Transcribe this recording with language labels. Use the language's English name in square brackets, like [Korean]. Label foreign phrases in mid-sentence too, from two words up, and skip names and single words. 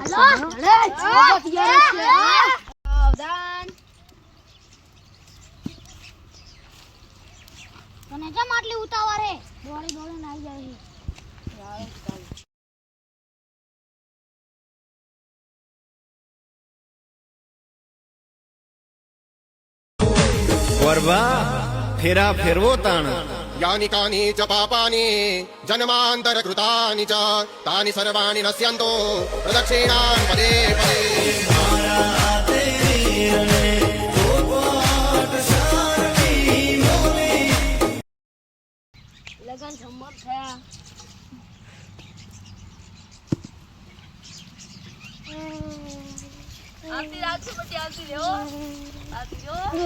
[Gujarati] તને કેમ આટલી ઉતાવળ હે? દોડી દોડીને આવી જાય છે. વરવા ફેરા ફેરવો તાણ [Sanskrit] यानि कानि च पापानि जन्मान्तरकृतानि च तानि सर्वाणि नश्यन्तो प्रदक्षिणान् पदे पदे [Gujarati] લગન સંમત થયા. આરતી રાખજો, પછી આરતી લેવો, આરતી લેવો.